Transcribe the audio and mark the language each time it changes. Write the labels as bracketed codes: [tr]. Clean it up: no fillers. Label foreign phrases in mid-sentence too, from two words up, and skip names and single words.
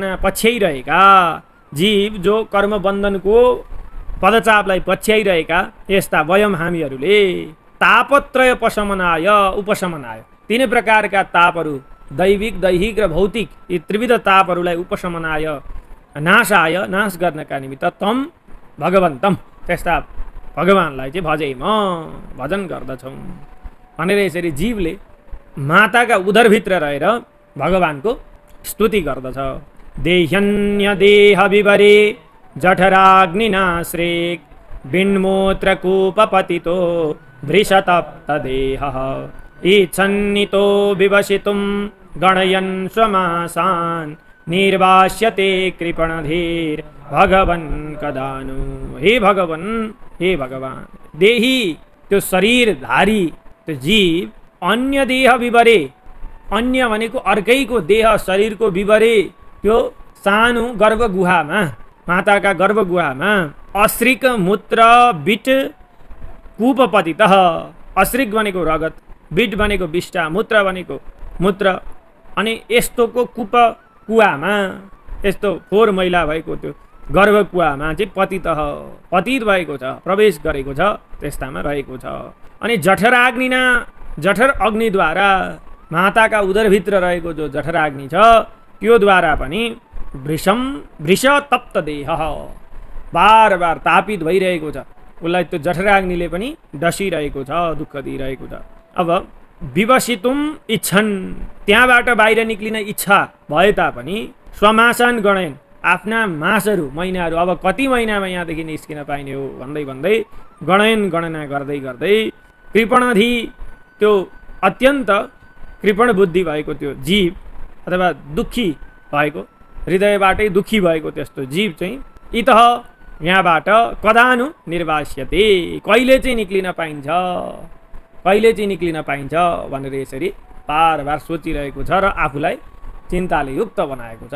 [ne] पछ्याइरहेका, जीव जो कर्मबन्धनको पदचापलाई पछ्याइरहेका यस्ता वयम हामीहरूले [sa] तापत्रय उपशमनाय, [ne] तीन प्रकारका तापहरू दैविक, दैहिक र भौतिक, यी त्रिविध तापहरूलाई उपशमनाय, नाश गर्नका निमित्त [sa] तम भगवन्तम, [ne] त्यस्ता भगवानलाई चाहिँ भजेम, भजन गर्दछौँ। भनेर यसरी जीवले माताका उदरभित्र रहेर भगवानको स्तुति गर्दछ। [sa] देह्यन्य देह विवरे जठराग्निनाश्रेक बिन्मूत्रकूपपतितो भृशतप्त देहः इच्छन्नितो विवसितुं गणयन् स्वमासान् निर्वास्यते कृपणधीर भगवन् कदानु। [ne] हे भगवान देही त्यो शरीरधारी त्यो जीव [sa] अन्य देह विवरे, [ne] अन्य भनेको अर्कैको देह शरीरको विवरे त्यो सानो गर्भगुहामा, माताका गर्भगुहामा [sa] अश्रिक मूत्र बिट कूपपतित। [ne] अश्रिक भनेको रगत, बिट भनेको विष्टा, मूत्र भनेको मूत्र, अनि यस्तोको कूप कुवामा, यस्तो फोहोर मैला भएको त्यो गर्भकुवामा चाहिँ पतित भएको छ, प्रवेश गरेको छ, त्यस्तामा रहेको छ। अनि जठराग्निना, जठर अग्निद्वारा माताका उदरभित्र रहेको जो जठराग्नि छ त्योद्वारा पनि वृष तप्त देह बार बार तापित भइरहेको छ, उसलाई त्यो जठराग्निले पनि डसिरहेको छ, दुःख दिइरहेको छ। अब [sa] विवसितुम इच्छन्, [ne] त्यहाँबाट बाहिर निक्लिन इच्छा भए तापनि [sa] स्वमासान गणयन्, [ne] आफ्ना मासहरू, महिनाहरू, अब कति महिनामा यहाँदेखि निस्किन पाइने हो भन्दै भन्दै गणयन गणना गर्दै गर्दै कृपणधि, त्यो अत्यन्त कृपण बुद्धि भएको त्यो जीव अथवा दुःखी भएको, हृदयबाटै दुःखी भएको त्यस्तो जीव चाहिँ इतः यहाँबाट [sa] कदानु निर्वास्यते, [ne] कहिले चाहिँ निक्लिन पाइन्छ, कहिले चाहिँ निक्लिन पाइन्छ भनेर यसरी बार बार सोचिरहेको छ र आफूलाई चिन्ताले युक्त बनाएको छ।